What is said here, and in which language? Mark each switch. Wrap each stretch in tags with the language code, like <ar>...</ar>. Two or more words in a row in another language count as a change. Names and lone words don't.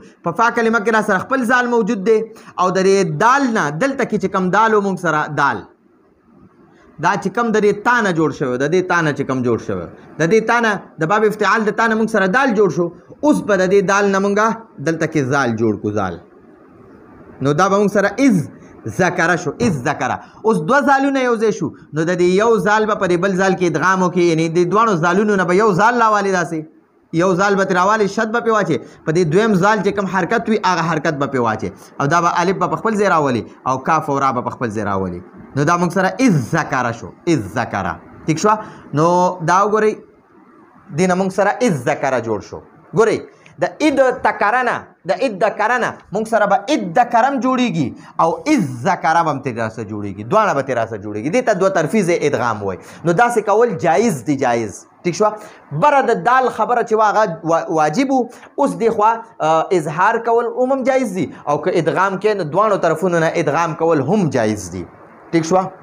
<ps>په فا کلمه کې را سره خپل زال موجود دی او د دې دال نه دلته کې چې کوم دال و مونږ سره دال دا چې کوم د دې تا نه جوړ شوی د دې تا نه چې کوم جوړ شوی د دې تا نه د باب افتعال د تا نه موږ سره دال جوړ شو اوس به د دې دال نه موږ دلته کې زال جوړ کړو زال نو دا به موږ سره از ذکره شو از ذکره اوس دوه زالونه یو ځای شو نو د دې یو زال به په دې بل زال کې ادغام وکړي یعنی د دواړو زالونو نه به یو زال راوالي داسې یو زال به ترې راوالي شد به پرې واچې په دې دویم زال چې کوم حرکت وي هغه حرکت به پرې واچې او دا به الف به په خپل ځای راولي او کاف او را به په خپل ځای راولي نو دا موږ سره از ذکره شو از ذکره ٹھیک شو نو دا وګورئ دې نه موږ سره از ذکره جوړ شو ګورئ د اد تکرنه د اد دکرنه موږ سره به اد دکرم جوړیږي او از ذکره به هم ترې راسه جوړیږي دواړه به ترې راسه جوړیږي دې ته دوه ترفیز ادغام وایي نو داسې کول جایز دی جایز ٹھیک شو بره د دال خبره چې هغه واجب اوس دې خوا اظهار کول هم جایز دي او که ادغام کې نو دواړو طرفونو نه ادغام کول هم جایز دي ٹھیک شو</ps>